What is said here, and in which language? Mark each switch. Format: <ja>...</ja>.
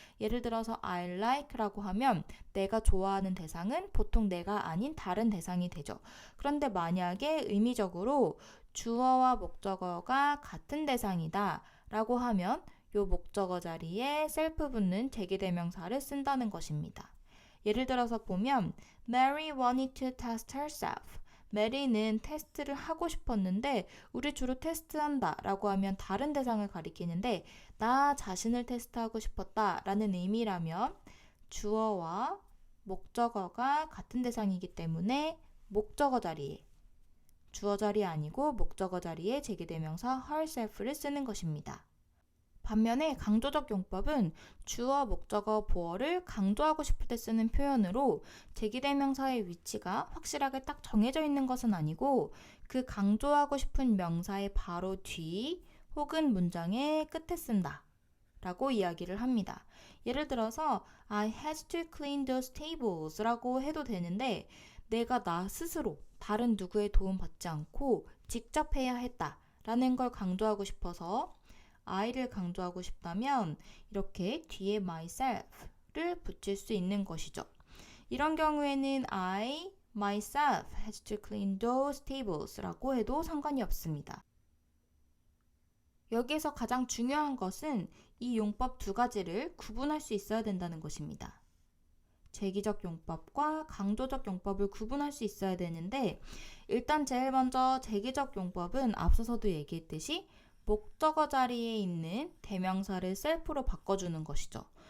<ko>예를 들어서 I like라고 하면 내가 좋아하는 대상은 보통 내가 아닌 다른 대상이 되죠. 그런데 만약에 의미적으로 주어와 목적어가 같은 대상이다 라고 하면 이 목적어 자리에 셀프 붙는 제기대명사를 쓴다는 것입니다. 예를 들어서 보면</ko> <en>Mary wanted to test herself.</en> <ko>메리는 테스트를 하고 싶었는데 우리 주로 테스트한다 라고 하면 다른 대상을 가리키는데 나 자신을 테스트하고 싶었다 라는 의미라면 주어와 목적어가 같은 대상이기 때문에 목적어 자리에 주어 자리 아니고 목적어 자리에 제기대명사 herself를 쓰는 것입니다. 반면에 강조적 용법은 주어, 목적어, 보어를 강조하고 싶을 때 쓰는 표현으로 제기대명사의 위치가 확실하게 딱 정해져 있는 것은 아니고 그 강조하고 싶은 명사의 바로 뒤 혹은 문장의 끝에 쓴다 라고 이야기를 합니다. 예를 들어서</ko> <en>I had to clean those tables</en> <ko>라고 해도 되는데 내가 나 스스로 다른 누구의 도움 받지 않고 직접 해야 했다 라는 걸 강조하고 싶어서 I를 강조하고 싶다면 이렇게 뒤에 myself를 붙일 수 있는 것이죠.</ko> <en>이런 경우에는 I myself had to clean those tables</en> <ko>라고 해도 상관이 없습니다. 여기에서 가장 중요한 것은 이 용법 두 가지를 구분할 수 있어야 된다는 것입니다. 제기적 용법과 강조적 용법을 구분할 수 있어야 되는데 일단 제일 먼저 제기적 용법은 앞서서도 얘기했듯이 목적어 자리에 있는 대명사를 셀프로 바꿔주는 것이죠.</ko>